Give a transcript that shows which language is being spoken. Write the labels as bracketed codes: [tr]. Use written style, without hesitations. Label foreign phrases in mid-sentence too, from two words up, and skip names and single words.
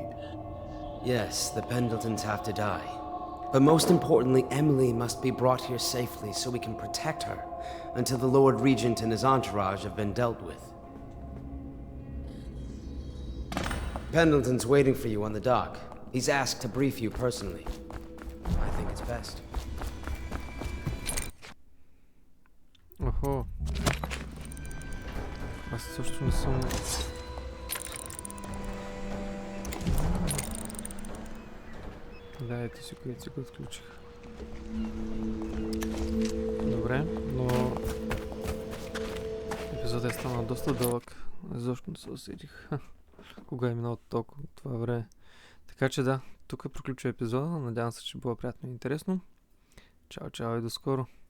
[en] Yes, the Pendletons have to die. But most importantly, Emily must be brought here safely so we can protect her until the Lord Regent and his entourage have been dealt with. Pendleton's waiting for you on the dock. He's asked to brief you personally. I think it's best. [bg] Охо. Аз също не съм... Да, ето си, където си го отключих. Добре, но... Епизодът е станал доста дълъг. Защо не се усетих? Кога е минало толкова това време. Така че да, тук приключва епизода. Надявам се, че било приятно и интересно. [sr] Ćao, čao i do skoro.